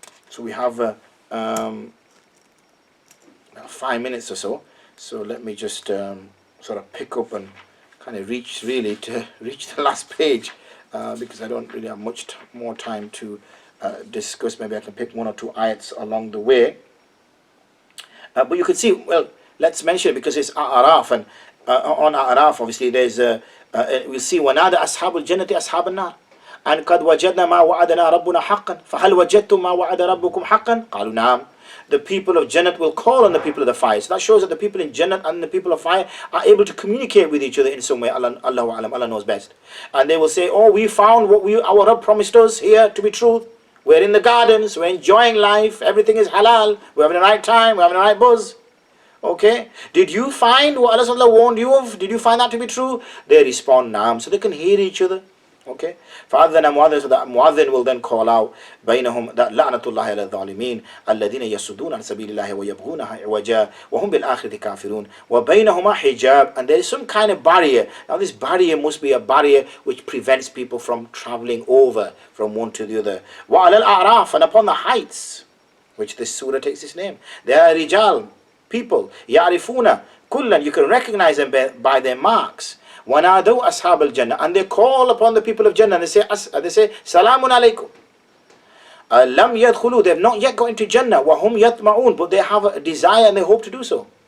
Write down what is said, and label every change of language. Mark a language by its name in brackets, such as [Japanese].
[English] So we have 5 minutes or so. So let me just sort of pick up and kind of reach the last page, because I don't really have much more time to discuss. Maybe I can pick one or two ayats along the way. But you can see, well, let's mention it because it's A'raf, and on A'raf, obviously, there's we'll see [Arabic] وَنَادَ أَصْحَابُ الْجَنَّةِ أَصْحَابَ النَّارِ أَنْ قَدْ وَجَدْنَا مَا وَعَدَنَا رَبُّنَا حَقًّا فَهَلْ وَجَدْتُمْ مَا وَعَدَ رَبُّكُمْ حَقًّا قَالُوا نَعَمْ. [English] The people of Jannat will call on the people of the fire. So that shows that the people in Jannat and the people of fire are able to communicate with each other in some way. Allah knows best. And they will say, oh, we found what our Rabb promised us here to be truth. We're in the gardens, we're enjoying life, everything is halal, we're having the right time, we're having the right buzz. Okay? Did you find what Allah warned you of? Did you find that to be true? They respond, naam, so they can hear each other. Okay? [Arabic] فَأَذَّنَ مُؤَذِّنٌ, [English] so that muadhin will then call out [Arabic] بَيْنَهُمْ [English] that [Arabic] لَعْنَةُ اللَّهِ عَلَى الظَّالِمِينَ الَّذِينَ يَصُدُّونَ عَنْ سَبِيلِ اللَّهِ وَيَبْغُونَهَا عِوَجًا وَهُمْ بِالْآخِرَةِ كَافِرُونَ وَبَيْنَهُمَا حِجَابٌ, [English] and there is some kind of barrier. Now this barrier must be a barrier which prevents people from traveling over from one to the other. [Arabic] وَعَلَى الْأَعْرَافِ, [English] and upon the heights, which this surah takes its name, there are rijal, people, [Arabic] يَعْرِفُونَ كُلًّا, [English] you can recognize them by their marks. [Arabic] وَنَادَوْا أَصْحَابَ الْجَنَّةِ, [English] and they call upon the people of Jannah, and they say [Arabic] سَلَامٌ عَلَيْكُمْ لَمْ يَدْخُلُوا, [English] they have not yet got into Jannah, [Arabic] وَهُمْ يَطْمَعُونَ, [English] but they have a desire and they hope to do so.